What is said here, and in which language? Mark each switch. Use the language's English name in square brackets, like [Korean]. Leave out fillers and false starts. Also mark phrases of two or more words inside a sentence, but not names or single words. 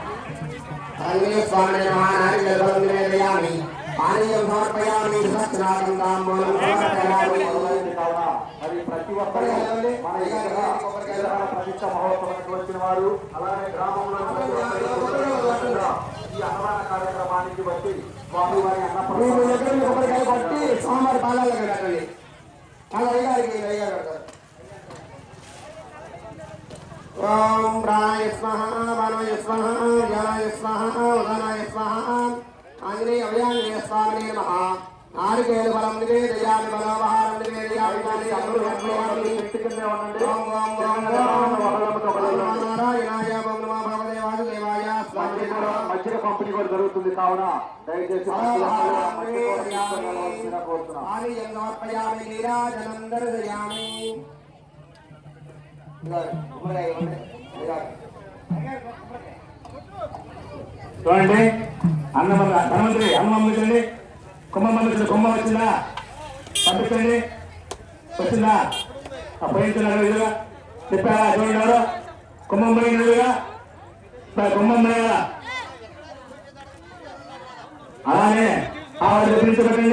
[Sanskrit] नारिकेलफलं निवेदयामि पानीयं समर्पयामि सहस्रनाथं ताम्बूलं समर्पयामि [Telugu] మరి ప్రతి ఒక్కరు మన ప్రతిష్ట మహోత్సవానికి వచ్చిన వారు అలానే గ్రామంలో ఈ అన్నదాన కార్యక్రమానికి బట్టి స్వామి వారి కొబ్బరికాయ కొట్టి స్వామివారి పాదాలకు కట్టండి [Sanskrit] ओम प्राणाय स्वाहा वाणाय स्वाहा ज्ञानाय स्वाहा उदानाय स्वाहा आंजनेय अभयान्य स्वामिने नमः नारिकेलफलं निवेदयामि मनोभारं निवेदयामि ओम ओम नारायणाय ओम नमो भगवते वासुदेवाय स्वामी [Telugu] మధ్య పంపిణీ కూడా జరుగుతుంది కావున దయచేసి [Sanskrit] आनियं समर्पयामि नीराजनं दर्शयामि [Telugu] చూడండి ధనవంతరి అన్నం పంపించండి కుంభం పంపించండి కుంభం వచ్చిందా పంపించండి వచ్చిందా పోయించున్నారు ఎదురుగా చెప్పారా చూడండి ఎవరు కుంభం పోయినదుగా కుమ్మమ్మ అలానే ఆ ఎదురు పెట్టండి.